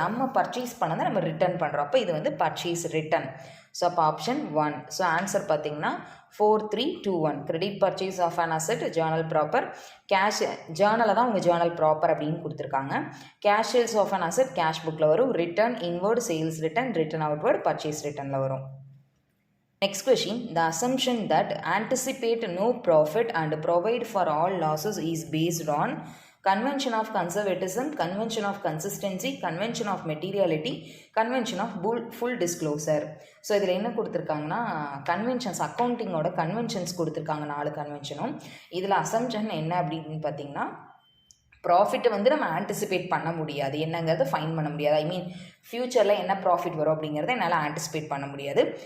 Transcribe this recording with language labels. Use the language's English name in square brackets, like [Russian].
[Tamil] நம்ம பர்ச்சேஸ் பண்ணதை நம்ம ரிட்டர்ன் பண்ணுறோம். அப்போ இது வந்து பர்ச்சேஸ் ரிட்டன். ஸோ அப்போ ஆப்ஷன் 1. ஸோ ஆன்சர் பார்த்தீங்கன்னா 4, 3, 2, 1. Credit purchase of an asset Journal proper. Cash ஜேர்னலை தான் உங்கள் ஜேர்னல் ப்ராப்பர் அப்படின்னு கொடுத்துருக்காங்க. Cash sales of an asset cash புக்கில் வரும். Return inward sales return, return outward purchase ரிட்டனில் வரும். [English] Next question: the assumption that anticipate no profit and provide for all losses is based on convention of conservatism, convention of consistency, convention of materiality, convention of full disclosure. [Tamil] So இதில் என்ன கொடுத்துருக்காங்கன்னா conventions, அக்கௌண்டிங்கோட conventions கொடுத்துருக்காங்க 4 கன்வென்ஷனும். இதில் assumption என்ன அப்படின்னு பார்த்தீங்கன்னா ப்ராஃபிட்டை வந்து நம்ம ஆன்டிசிபேட் பண்ண முடியாது, என்னங்கிறத ஃபைன் பண்ண முடியாது. ஐ மீன் ஃப்யூச்சரில் என்ன ப்ராஃபிட் வரும் அப்படிங்கிறத என்னால் ஆன்டிசிபேட் பண்ண முடியாது.